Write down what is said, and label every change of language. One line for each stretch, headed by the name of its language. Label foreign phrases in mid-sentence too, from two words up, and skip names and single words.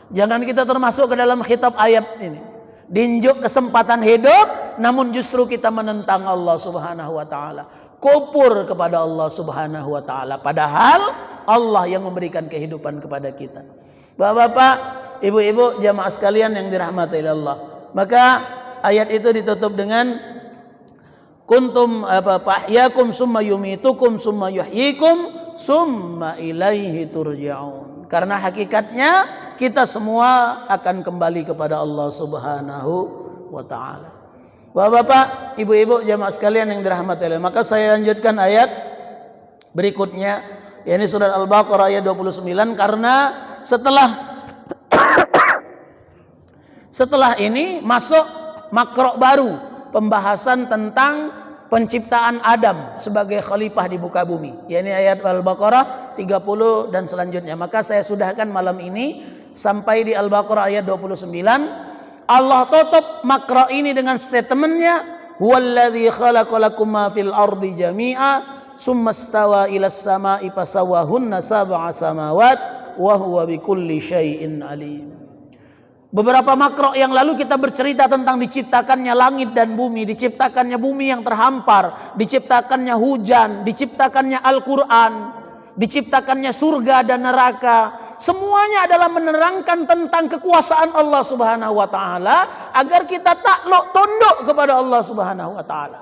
Indonesian: Jangan kita termasuk ke dalam khitab ayat ini, dinjuk kesempatan hidup, namun justru kita menentang Allah
Arabic: سبحانه وتعالى,
Indonesian: kufur kepada Allah
Arabic: سبحانه وتعالى,
Indonesian: padahal Allah yang memberikan kehidupan kepada kita. Bapak-bapak, ibu-ibu, jamaah sekalian yang dirahmati Allah. Maka ayat itu ditutup dengan
Arabic: كنتم فأحياكم ثم يميتكم ثم يحييكم ثم إليه ترجعون.
Indonesian: Karena hakikatnya kita semua akan kembali kepada Allah
Arabic: سبحانه وتعالى.
Indonesian: Bapak-bapak, ibu-ibu, jamaah sekalian yang dirahmati Allah. Maka saya lanjutkan ayat berikutnya, yakni surat Al-Baqarah ayat 29, karena setelah ini masuk makrok baru, pembahasan tentang penciptaan Adam sebagai khalifah di muka bumi, yakni ayat Al-Baqarah 30 dan selanjutnya. Maka saya sudahkan malam ini sampai di Al-Baqarah ayat 29. Allah tutup makrok ini dengan statementnya,
Arabic: هو الذي خلق لكم ما في الأرض جميعا ثم استوى إلى السماء فسواهن سبع سماوات وهو بكل شيء عليم.
Indonesian: Beberapa makrok yang lalu kita bercerita tentang diciptakannya langit dan bumi, diciptakannya bumi yang terhampar, diciptakannya hujan, diciptakannya Al-Quran, diciptakannya surga dan neraka. Semuanya adalah menerangkan tentang kekuasaan Allah
Arabic: سبحانه وتعالى,
Indonesian: agar kita takluk tunduk kepada Allah
Arabic: سبحانه وتعالى.